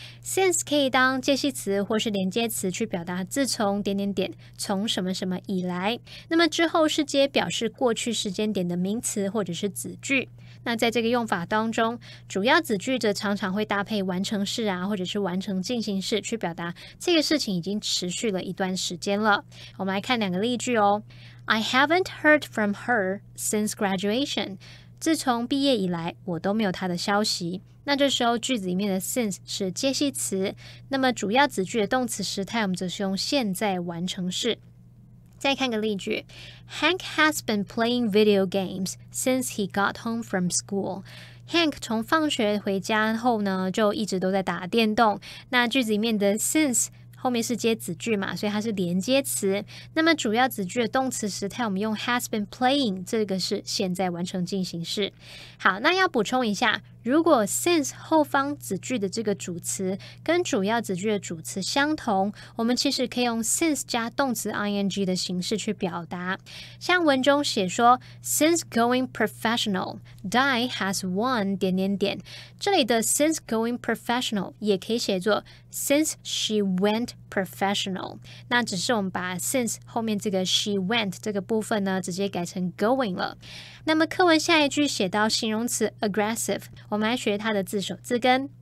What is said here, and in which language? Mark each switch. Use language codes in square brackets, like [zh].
[zh] since 可以当介系词或是连接词去表达自从……从什么什么以来。那么之后是接表示过去时间点的名词或者是子句。那在这个用法当中，主要子句则常常会搭配完成式啊，或者是完成进行式去表达这个事情已经持续了一段时间了。我们来看2个例句哦。 [en] I haven't heard from her since graduation. [zh] 自从毕业以来，我都没有她的消息。那这时候句子里面的 since 是介系词，那么主要子句的动词时态我们则是用现在完成式。再看个例句 [en] Hank has been playing video games since he got home from school. [zh] Hank 从放学回家后呢，就一直都在打电动。那句子里面的 since后面是接子句嘛，所以它是连接词。那么主要子句的动词时态我们用 [en] has been playing， [zh] 这个是现在完成进行式。好，那要补充一下，如果 since 后方子句的这个主词跟主要子句的主词相同，我们其实可以用 since 加动词 ing 的形式去表达。像文中写说 [en] since going professional, Di has won ... [zh] 这里的 [en] since going professional [zh] 也可以写作 [en] since she went professional， [zh] 那只是我们把 since 后面这个 she went 这个部分呢直接改成 going 了。那么课文下一句写到形容词 aggressive， 我们来学它的字首字根。